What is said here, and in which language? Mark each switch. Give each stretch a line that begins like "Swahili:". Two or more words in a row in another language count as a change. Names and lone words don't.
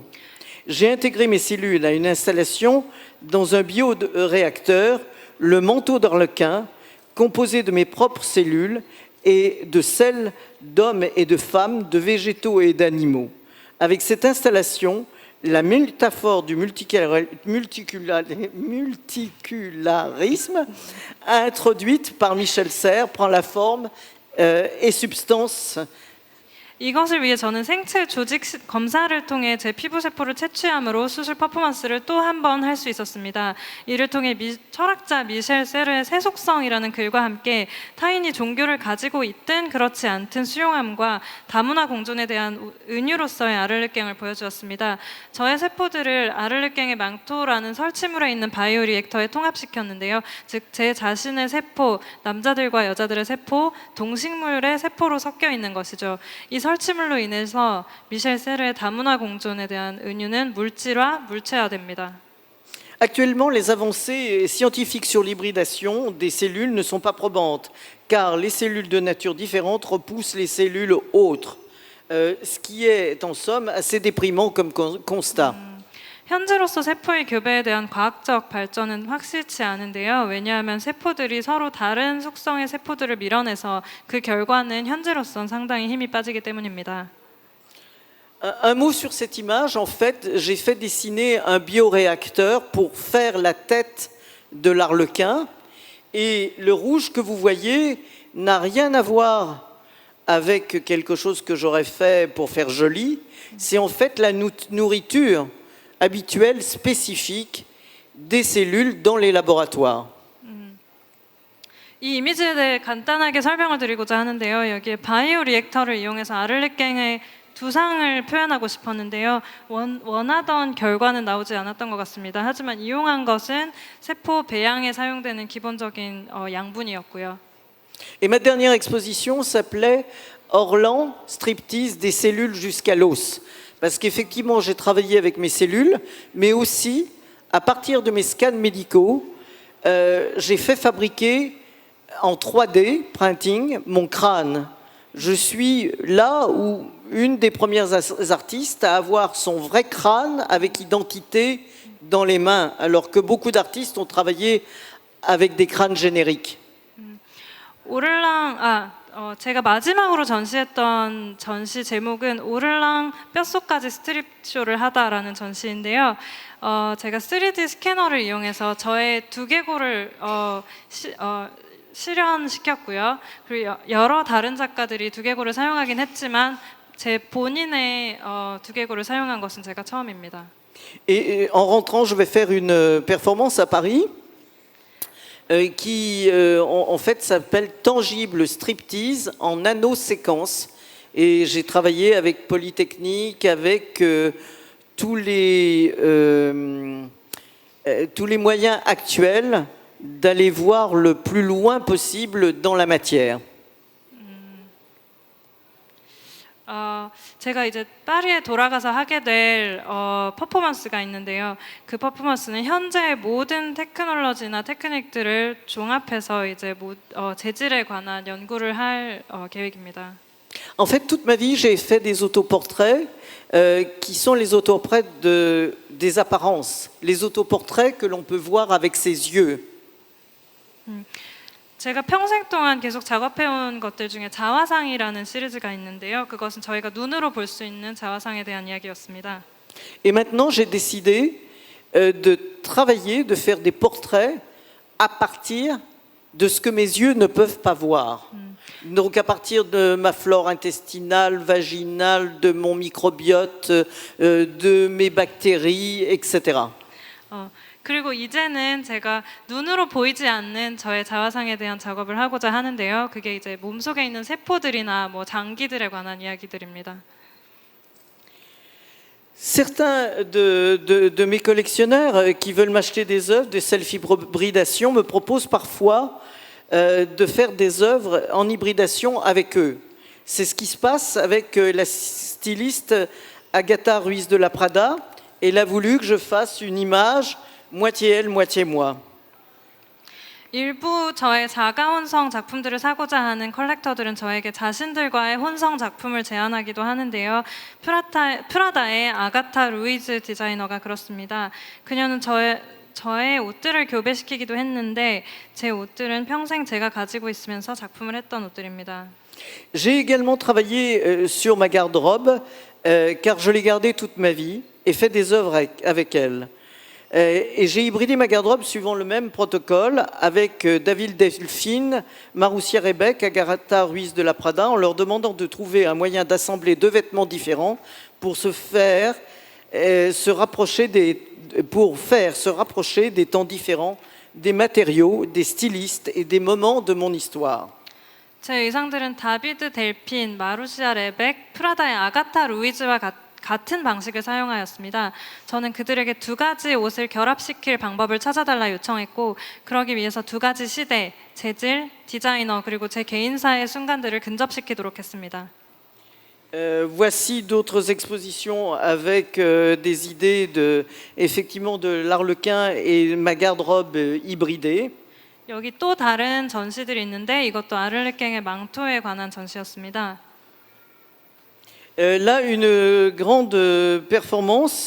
French: J'ai intégré mes cellules à une installation dans un bioréacteur, le manteau d'arlequin, composé de mes propres cellules et de celles d'hommes et de femmes, de végétaux et d'animaux. Avec cette installation, la métaphore du multicularisme introduite par Michel Serres prend la forme et substance.
Korean: 이것을 위해 저는 생체 조직 검사를 통해 제 피부 세포를 채취함으로 수술 퍼포먼스를 또 한 번 할 수 있었습니다. 이를 통해 철학자 미셸 세르의 세속성이라는 글과 함께 타인이 종교를 가지고 있든 그렇지 않든 수용함과 다문화 공존에 대한 은유로서의 아를르갱을 보여주었습니다. 저의 세포들을 아를르갱의 망토라는 설치물에 있는 바이오 리액터에 통합시켰는데요. 즉 제 자신의 세포, 남자들과 여자들의 세포, 동식물의 세포로 섞여 있는 것이죠. 이 설치물로 인해서 미셸 세르의 다문화 공존에 대한 은유는 물질화, 물체화됩니다.
French: Actuellement, les avancées scientifiques sur l'hybridation des cellules ne sont pas probantes, car les cellules de nature différente repoussent les cellules autres, ce qui est en somme assez déprimant comme constat.
Korean: 현재로서 세포의 교배에 대한 과학적 발전은 확실치 않은데요. 왜냐하면 세포들이 서로 다른 속성의 세포들을 밀어내서 그 결과는 현재로선 상당히 힘이 빠지기 때문입니다.
French: Un mot sur cette image, en fait, j'ai fait dessiner un bioréacteur pour faire la tête de l'arlequin. Et le rouge que vous voyez n'a rien à voir avec quelque chose que j'aurais fait pour faire joli. C'est en fait la nourriture habituelle, spécifique des cellules dans les laboratoires.
Korean: 이 이미지에 대해 간단하게 설명을 드리고자 하는데요. 여기에 바이오 리액터를 이용해서 아를르갱의 두상을 표현하고 싶었는데요. 원하던 결과는 나오지 않았던 것 같습니다. 하지만 이용한 것은 세포 배양에 사용되는 기본적인 양분이었고요.
French: Et ma dernière exposition s'appelait Orlan, striptease des cellules jusqu'à l'os. Parce qu'effectivement, j'ai travaillé avec mes cellules, mais aussi, à partir de mes scans médicaux, j'ai fait fabriquer en 3D, printing, mon crâne. Je suis là où une des premières artistes à avoir son vrai crâne avec identité dans les mains, alors que beaucoup d'artistes ont travaillé avec des crânes génériques.
Korean: 제가 마지막으로 전시했던 전시 제목은 오를랑 뼛속까지 스트립 쇼를 하다라는 전시인데요. 제가 3D 스캐너를 이용해서 저의 두개골을 실현시켰고요. 그리고 여러 다른 작가들이 두개골을 사용하긴 했지만 제 본인의 두개골을 사용한 것은 제가 처음입니다.
French: Et en rentrant, je vais faire une performance à Paris. Qui en fait s'appelle Tangible Striptease en nanoséquence. Et j'ai travaillé avec Polytechnique, avec tous les moyens actuels d'aller voir le plus loin possible dans la matière.
Korean: 제가 이제 파리에 돌아가서 하게 될 퍼포먼스가 있는데요. 그 퍼포먼스는 현재의 모든 테크놀로지나 테크닉들을 종합해서 이제 재질에 관한 연구를 할 계획입니다.
French: En fait, toute ma vie, j'ai fait des autoportraits qui sont les autoportraits des apparences, les autoportraits que l'on peut voir avec ses yeux.
Korean: 제가 평생 동안 계속 작업해온 것들 중에 자화상이라는 시리즈가 있는데요. 그것은 저희가 눈으로 볼 수 있는 자화상에 대한 이야기였습니다.
French: Et maintenant, j'ai décidé de travailler, de faire des portraits à partir de ce que mes yeux ne peuvent pas voir. Donc à partir de ma flore intestinale, vaginale, de mon microbiote, de mes bactéries, etc.
Korean: 그리고 이제는 제가 눈으로 보이지 않는 저의 자화상에 대한 작업을 하고자 하는데요. 그게 이제 몸속에 있는 세포들이나 뭐 장기들에 관한 이야기들입니다.
French: Certains de mes collectionneurs qui veulent m'acheter des œuvres de self-hybridation me proposent parfois de faire des œuvres en hybridation avec eux. C'est ce qui se passe avec la styliste Agatha Ruiz de la Prada. Elle a voulu que je fasse une image moitié elle, moitié moi.
Korean: 일부 저의 자가 혼성 작품들을 사고자 하는 컬렉터들은 저에게 자신들과의 혼성 작품을 제안하기도 하는데요. 프라다의 아가타 루이즈 디자이너가 그렇습니다. 그녀는 저의 옷들을 교배시키기도 했는데 제 옷들은 평생 제가 가지고 있으면서 작품을 했던 옷들입니다.
French: J'ai également travaillé sur ma garde-robe car je l'ai gardée toute ma vie et fait des œuvres avec elle. Et j'ai hybridé ma garde-robe suivant le même protocole avec David Delphine, Maroussia Rebec, Agatha Ruiz de la Prada en leur demandant de trouver un moyen d'assembler deux vêtements différents pour faire se rapprocher des temps différents, des matériaux, des stylistes et des moments de mon histoire.
Korean: 제 의상들은 다비드 델핀, 마루시아 레벡, 프라다의 아가타 루이즈와 같은 방식을 사용하였습니다. 저는 그들에게 두 가지 옷을 결합시킬 방법을 찾아달라 요청했고 그러기 위해서 두 가지 시대, 재질, 디자이너 그리고 제 개인사의 순간들을 근접시키도록 했습니다.
French: Voici d'autres expositions avec des idées effectivement de l'Arlequin et ma garde-robe hybridée.
Korean: 여기 또 다른 전시들이 있는데 이것도 아를레깽의 망토에 관한 전시였습니다.
French: Là, une grande performance.